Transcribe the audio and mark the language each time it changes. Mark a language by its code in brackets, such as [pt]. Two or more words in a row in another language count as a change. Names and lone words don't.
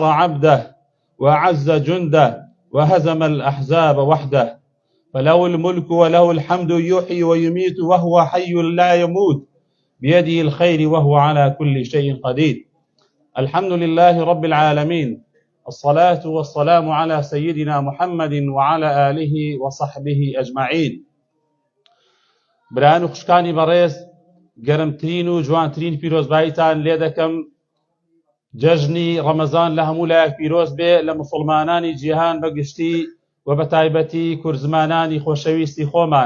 [ar] عبده وأعز جنده وهزم الأحزاب وحده فله الملك وله الحمد يحيي ويميت وهو حي لا يموت بيده الخير وهو على كل شيء قدير الحمد لله رب العالمين الصلاة والسلام على سيدنا محمد وعلى آله وصحبه أجمعين [ckb] بران خشكاني بريز گەرمترین و جوانترین پیرۆزباییتان لێ دەکەم. جەژنی ڕەمەزان لە هەموو لایەک پیرۆز بێ لە موسڵمانانی جیهان بەگشتی و بە تایبەتی کورزمانانی خۆشەویستی خۆمان.